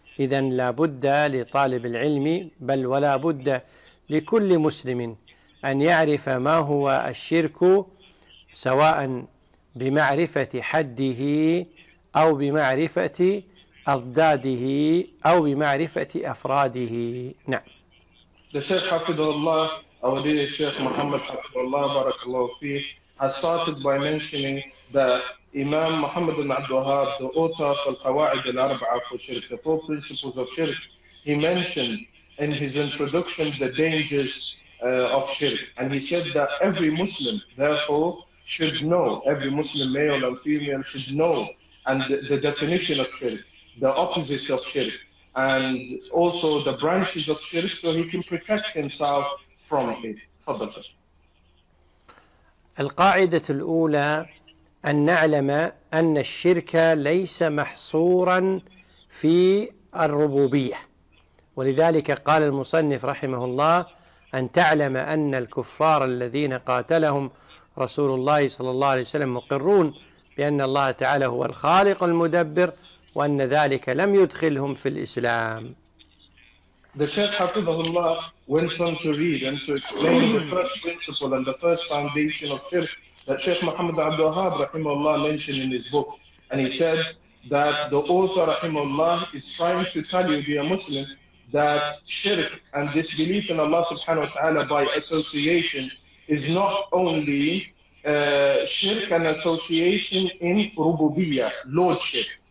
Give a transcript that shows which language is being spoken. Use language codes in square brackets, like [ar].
[ar] إذن لا بد لطالب العلم، بل ولا بد لكل مسلم، أن يعرف ما هو الشرك، سواء بمعرفة حده أو بمعرفة أضداده أو بمعرفة أفراده. نعم. [en] The Sheikh [ar] حفظه الله، [en] our dear Sheikh Muhammad [ar] حفظه الله بارك الله فيه، [en] has started by mentioning that Imam Muhammad ibn Abd Wahhab, the author of Al-Qawa'id al-Arba'a for Shirk, the four principles of Shirk, he mentioned in his introduction the dangers of Shirk. And he said that every Muslim, therefore, should know, every Muslim male and female should know and the definition of shirk, the opposite of shirk, and also the branches of shirk, so he can protect himself from it. [ar] تفضل. القاعدة الأولى أن نعلم أن الشرك ليس محصورا في الربوبية، ولذلك قال المصنف رحمه الله أن تعلم أن الكفار الذين قاتلهم رسول الله صلى الله عليه وسلم مقرون بأن الله تعالى هو الخالق المدبر، وأن ذلك لم يدخلهم في الإسلام. [en] The Sheikh Hafizahullah went on to read and to explain the first principle and the first foundation of shirk that Sheikh Muhammad Abd Wahhab rahimahullah mentioned in his book. And he said that the author rahimahullah is trying to tell you, dear Muslim, that shirk and disbelief in Allah subhanahu wa ta'ala by association is not only shirk and association in rububiyyah, lordship.